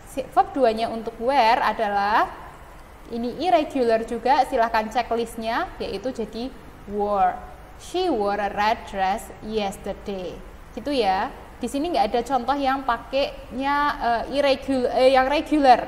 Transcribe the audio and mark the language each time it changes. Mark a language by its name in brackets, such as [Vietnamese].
[Indonesian] Verb 2-nya untuk wear adalah ini irregular juga, silahkan cek listnya, yaitu jadi wore. [English] She wore a red dress yesterday. [Indonesian] Gitu ya. Di sini nggak ada contoh yang pakainya yang regular.